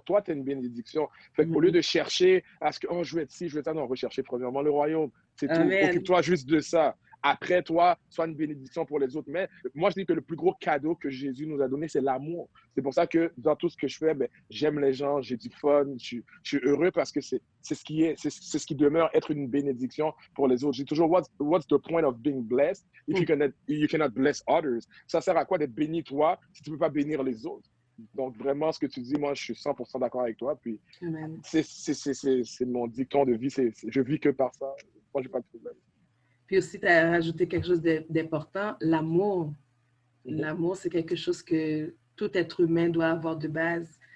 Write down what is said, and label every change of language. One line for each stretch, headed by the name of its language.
French: Toi, tu es une bénédiction. Fait qu'au lieu de chercher à ce que, oh, je vais être ci, je vais être ça, non, rechercher premièrement le royaume. C'est tout. Occupe-toi juste de ça. Après toi, sois une bénédiction pour les autres. Mais moi, je dis que le plus gros cadeau que Jésus nous a donné, c'est l'amour. C'est pour ça que dans tout ce que je fais, ben, j'aime les gens, j'ai du fun, je suis heureux parce que c'est ce qui demeure être une bénédiction pour les autres. Je dis toujours,
English: what's the point of being blessed if you cannot bless others?
French: Ça sert à quoi d'être béni toi si tu ne peux pas bénir les autres? Donc, vraiment, ce que tu dis, moi, je suis 100% d'accord avec toi. Puis, c'est mon dicton de vie. Je vis que par ça. Moi, je n'ai pas de problème. Puis aussi, tu as rajouté quelque chose d'important, l'amour. L'amour, c'est quelque chose que tout être humain doit avoir de base.